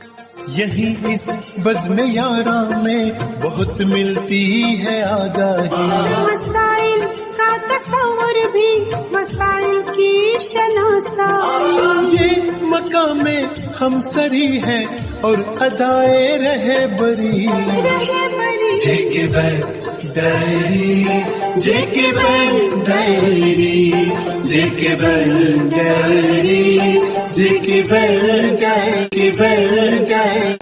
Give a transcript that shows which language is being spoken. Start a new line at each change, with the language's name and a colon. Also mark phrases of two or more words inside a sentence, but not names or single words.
Urdu: یہی اس بزم یاراں میں بہت ملتی ہے آگاہی، مسائل کا تصور بھی مسائل کی شناسائی، یہ مقام ہم سری ہے اور ادائے رہے بری۔ رہے بری JK بینک डायरी, जेके बैंक डायरी, जेके बैंक डायरी, जेके बैंक डायरी।